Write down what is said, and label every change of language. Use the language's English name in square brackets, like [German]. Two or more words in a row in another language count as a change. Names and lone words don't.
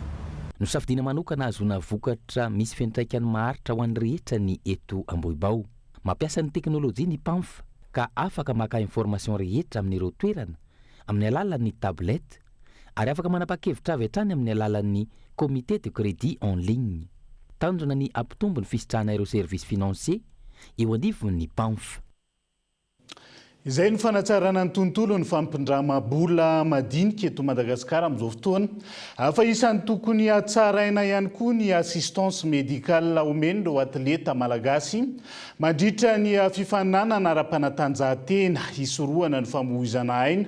[Malagasy] Nosafidiana manokana azona vokatra misy fiantraikany maharitra ho an'ny rehetra ny eto Ambohibao. Mampiasa ny teknôlôjia ny PAMF ka afaka maka information rehetra amin'ireo toerana amin'ny alalan'ny tablette ary afaka manapa-kevitra avy hatrany amin'ny alalan'ny [French] comité de crédit en ligne. [Malagasy] Tanjona ny ampitombo ny fisitrahana ireo [French] service financier [Malagasy] eo anivon'ny PAMF. Izay ny fanatsarana ny tontolo ny fampindramam-bola madinika eto Madagasikara amin'izao fotoana. Fa isan'ny tokony hatsaraina ihany koa ny [French] assistance médicale [Malagasy] omen'ireo atleta malagasy mandritra ny fifaninanana ara-panatanjahantena hisorohana ny famohizana aina.